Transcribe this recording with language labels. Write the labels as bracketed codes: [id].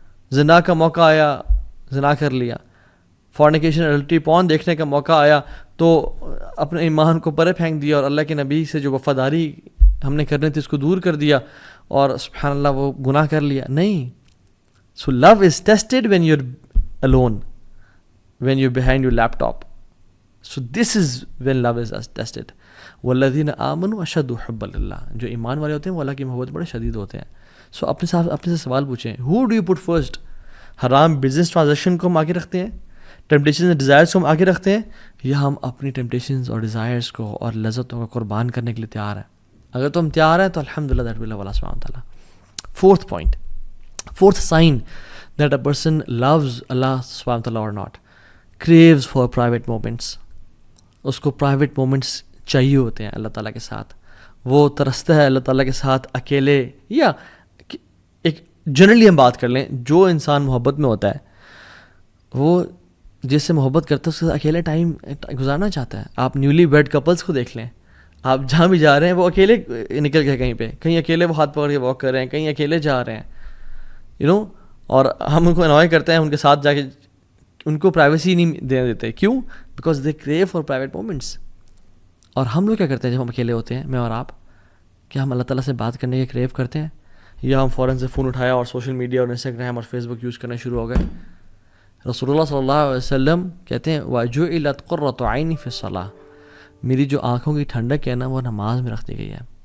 [ur] زنا کا موقع آیا, زنا کر لیا. فورنیکیشن اڈلٹری پون دیکھنے کا موقع آیا تو اپنے ایمان کو پرے پھینک دیا اور اللہ کے نبی سے جو وفاداری ہم نے کرنی تھی اس کو دور کر دیا اور سبحان اللہ وہ گناہ کر لیا. نہیں. [en] So love is tested when you are alone, when you're behind your laptop. So this is when love is tested. [ar] والذین آمنوا اشد حبا للہ, [ur] جو ایمان والے ہوتے ہیں وہ اللہ کی محبت بڑے شدید ہوتے ہیں. سو اپنے سے سوال پوچھیں, [en] who do you put first? [ur] حرام بزنس ٹرانزیکشن کو ہم آگے رکھتے ہیں, ٹیمپٹیشنز اور ڈیزائرز کو ہم آگے رکھتے ہیں, یا ہم اپنی ٹیمپٹیشنز اور ڈیزائرز کو اور لذتوں کو قربان کرنے کے لیے تیار ہیں؟ اگر تم تیار ہیں تو الحمدللہ دیٹ ول اللہ سبحانہ وتعالیٰ. [en] Fourth point, fourth sign that a person loves Allah subhanahu wa ta'ala or not, craves for private moments. [ur] اس کو پرائیویٹ مومنٹس چاہیے ہوتے ہیں اللہ تعالیٰ کے ساتھ. وہ ترستا ہے اللہ تعالیٰ کے ساتھ اکیلے, یا ایک جنرلی ہم بات کر لیں, جو انسان محبت میں ہوتا ہے وہ جس سے محبت کرتا ہے اس کے ساتھ اکیلے ٹائم گزارنا چاہتا ہے. آپ نیولی ویڈ کپلس کو دیکھ لیں, آپ جہاں بھی جا رہے ہیں وہ اکیلے نکل گئے کہیں پہ, کہیں اکیلے وہ ہاتھ پکڑ کے واک کر رہے ہیں, کہیں اکیلے جا رہے ہیں, اور ہم ان کو انوائے کرتے ہیں ان کے ساتھ جا کے, ان کو پرائیویسی نہیں دینے دیتے. [en] کیوں؟ Because they crave for private moments. [ur] اور ہم لوگ کیا کرتے ہیں جب ہم اکیلے ہوتے ہیں, میں اور آپ, کیا ہم اللہ تعالیٰ سے بات کرنے کے کریو کرتے ہیں, یا ہم فوراً سے فون اٹھایا اور سوشل میڈیا اور انسٹاگرام اور فیس بک یوز کرنا شروع ہو گئے؟ رسول اللہ صلی اللہ علیہ وسلم کہتے ہیں [ar] وَجُعِلَتْ قُرَّةُ عَيْنِي فِي الصَّلَاةِ, [ur] میری جو آنکھوں کی ٹھنڈک ہے نا وہ نماز میں رکھ دی گئی ہے.